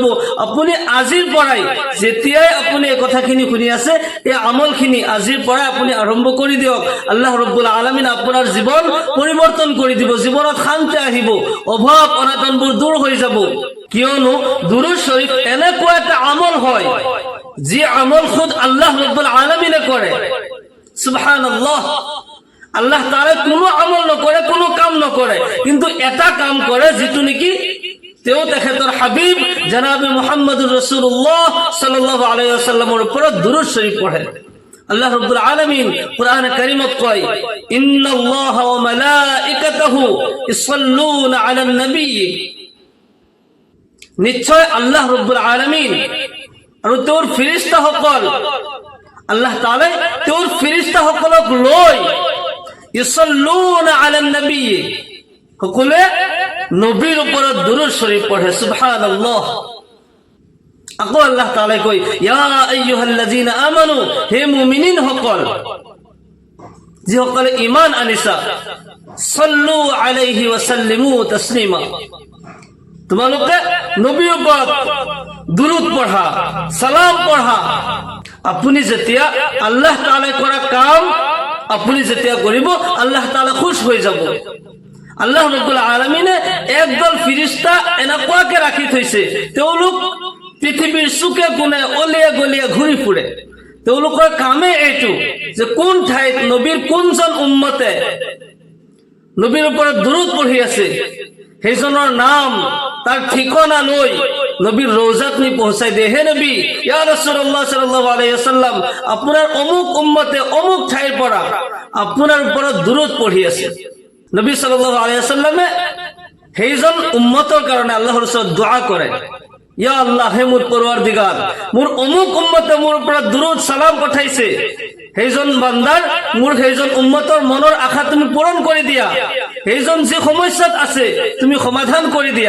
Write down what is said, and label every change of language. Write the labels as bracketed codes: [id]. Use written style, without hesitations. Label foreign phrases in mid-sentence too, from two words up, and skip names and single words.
[as] আপুনি আজিৰ পৰাই, যেতিয়াই আপুনি এই কথাখিনি শুনি আছে, এই আমলখিনি আজিৰ পৰাই আপুনি আৰম্ভ কৰি দিয়ক। আল্লাহ ৰব্বুল আলামিন আপোনাৰ জীৱন পৰিৱৰ্তন কৰি দিব, জীৱনত শান্তি আহিব, অভাৱ অনাটনবোৰ দূৰ হৈ যাব। কিয়নো দুৰুদ শৰীফ এনেকুৱা এটা আমল হয়, যি আমল খুদ আল্লাহ ৰব্বুল আলামিনে কৰে। [ar] সুবহানাল্লাহ। [as] আল্লাহ তাআলা কোনো আমল নকৰে, কোনো কাম নকৰে, কিন্তু এটা কাম কৰে, যেটো নেকি তেওঁ তেখেতৰ হাবিব জনাবে মুহাম্মদুৰ [ar] رسول الله صلى الله عليه وسلم [as] ওপৰত দুৰুদ শৰীফ পঢ়ে। আল্লাহ রাব্বুল আলামিন কোরআনে কারীমত কয়, [ar] إن الله وملائكته يصلون على النبي. [as] নিশ্চয় আল্লাহ রাব্বুল আলামিন আৰু তেওঁৰ ফেৰেশতাসকল, আল্লাহ তাআলা তেওঁৰ ফেৰেশতাসকলক লৈ [ar] يصلون على النبي, [as] সকলে নবীৰ ওপৰত দুৰুদ শৰীফ পঢ়ে। সুবহানাল্লাহ। আকৌ আল্লাহ তাআলা কয়, [ar] يا أيها الذين آمنوا, [as] হে মুমিনিন সকল, যিসকলে ঈমান আনিছা, [ar] صلوا عليه وسلموا تسليما, [as] তোমালোকে নবীৰ ওপৰত দুৰুদ পঢ়া, সালাম পঢ়া। আপুনি যেতিয়া আল্লাহ তাআলাই কৰা কাম আপুনি যেতিয়া কৰিব, আল্লাহ তাআলা খুশ হৈ যাব। আল্লাহ ৰাব্বুল আলামিনে একদল ফেৰেশতা এনেকুৱাকে ৰাখি থৈছে, তেওঁলোক পৃথিৱীৰ চুকে কোণে অলিয়ে গলিয়ে ঘূৰি ফুৰে। তেওঁলোকৰ কামে এইটো যে কোন ঠাইত নবীৰ কোনজন উম্মতে নবীৰ ওপৰত দুৰুদ পঢ়ি আছে, সেইজনৰ নাম, তাৰ ঠিকনা লৈ নবীৰ ৰওজাত নি পहुঁচাই দিয়ে। হে নবী, [ar] يا رسول الله صلى الله عليه وسلم, [as] আপোনাৰ অমুক উম্মতে অমুক ঠাইৰ পৰা আপোনাৰ ওপৰত দুৰুদ পঢ়ি আছে। নবী [ar] صلى الله عليه وسلم [as] সেইজন উম্মতৰ কাৰণে আল্লাহৰ ওচৰত দুআ কৰে, [ar] يا الله, [as] হে মোৰ পৰৱাৰদিগাৰ, মোৰ অমুক উম্মতে মোৰ ওপৰত দুৰুদ সালাম পঠাইছে, সেইজন বান্দাৰ, মোৰ সেইজন উম্মতৰ মনৰ আশা তুমি পূৰণ কৰি দিয়া, সেইজন যি সমস্যাত আছে তুমি সমাধান কৰি দিয়া।